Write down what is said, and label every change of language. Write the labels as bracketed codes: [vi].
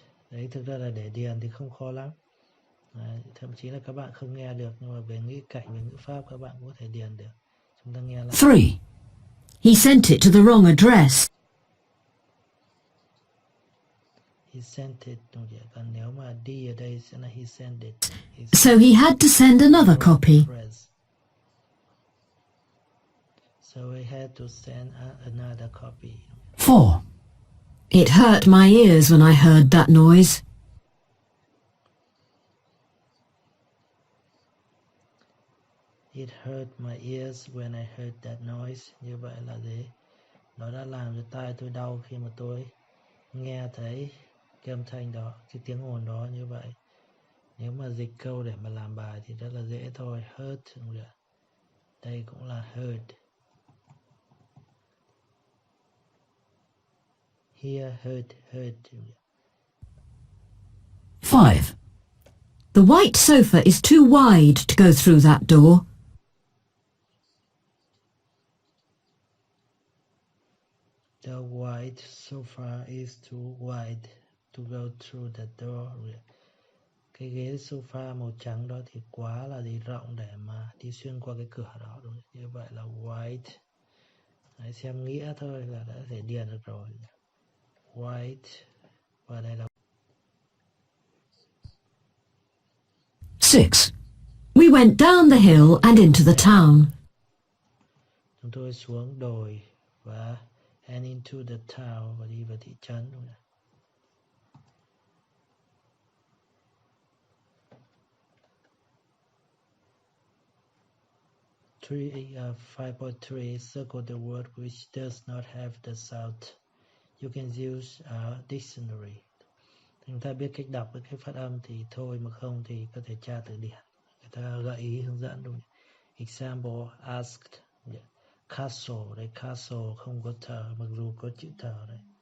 [vi] Đấy, thực ra là để điền thì không khó lắm. Đấy, thậm chí là các bạn không nghe được, nhưng mà về ngữ cảnh, về ngữ pháp các bạn có thể điền được. Chúng ta nghe lại. [en] 3. He sent it to the wrong address. He sent it, [vi] đúng chưa? Còn nếu mà đi ở đây sẽ là [en] he sent it. So he had to send another copy. So he had to send another copy. 4. It hurt my ears when I heard that noise. It hurt my ears when I heard that noise. [vi] Như vậy là gì? Nó đã làm cho tai tôi đau khi mà tôi nghe thấy cái âm thanh đó, cái tiếng ồn đó. Như vậy nếu mà dịch câu để mà làm bài thì rất là dễ thôi. Hurt, đây cũng là heard. [en] Here, heard. 5. The white sofa is too wide to go through that door. The white sofa is too wide to go through the door. [vi] Cái ghế sofa màu trắng đó thì quá là gì, rộng để mà đi xuyên qua cái cửa đó. Đúng. Như vậy là white. Đấy, xem nghĩa thôi là đã thể điền được rồi. White. Và đây là [en] 6. We went down the hill and into the town. [vi] chúng tôi xuống đồi và [en] and into the town, [vi] và đi vào thị trấn. Đúng không? [en] 5.3 circle the word which does not have the sound. You can use a dictionary. [vi] Chúng ta biết cách đọc với cách phát âm thì thôi, mà không thì có thể tra từ điển. Người ta gợi ý hướng dẫn đúng không? [en] Example, asked. [vi] Castle, đây castle không có thờ, mặc dù có chữ thờ đây.